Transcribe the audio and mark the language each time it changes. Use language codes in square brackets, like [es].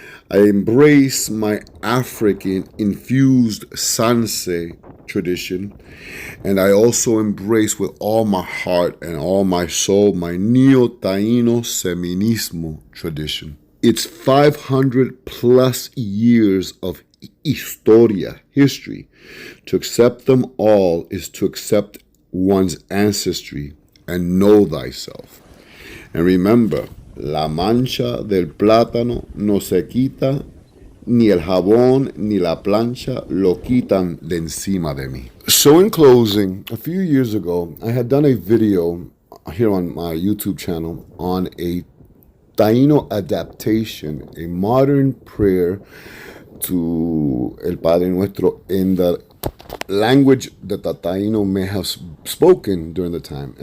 [en] I embrace my African infused Sanse tradition, and I also embrace with all my heart and all my soul my Neo-Taino Seminismo tradition. It's 500 plus years of historia, history. To accept them all is to accept one's ancestry and know thyself. [es] And remember, la mancha del plátano no se quita, ni el jabón ni la plancha lo quitan de encima de mí. [en] So in closing, a few years ago, I had done a video here on my YouTube channel on a Taino adaptation, a modern prayer to El Padre Nuestro in the language that the Taino may have spoken during the time.